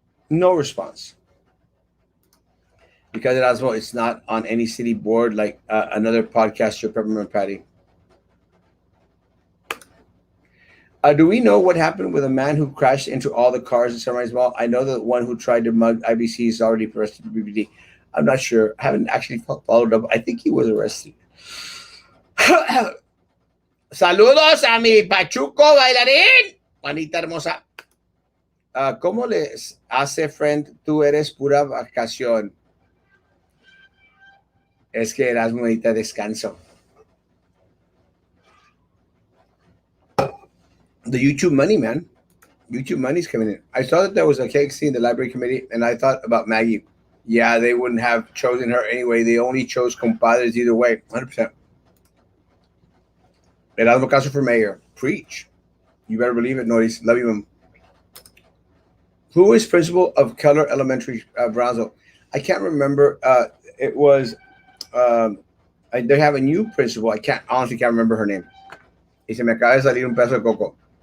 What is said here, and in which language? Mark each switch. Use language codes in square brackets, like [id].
[en] No response. Because Erasmo, it's not on any city board like another podcast, your Peppermint Patty. Do we know what happened with a man who crashed into all the cars in Sunrise Mall? I know the one who tried to mug IBC is already arrested for BBD. I'm not sure. I haven't actually followed up. I think he was arrested. [es] Saludos a mi Pachuco bailarín, Juanita hermosa. ¿Cómo les hace friend? Tú eres pura vacación. Es que Erasmo necesita descanso. [en] The YouTube money, man. YouTube money's coming in. I saw that there was a cake in the library committee, and I thought about Maggie. Yeah, they wouldn't have chosen her anyway. They only chose compadres either way. 100%. Erasmo Caso for mayor. Preach. You better believe it, Noris. Love you, man. Who is principal of Keller Elementary, Brownsville? I can't remember. It was, um, they have a new principal. I can't, honestly can't remember her name. [es] Y se me acaba de salir un pedazo de coco.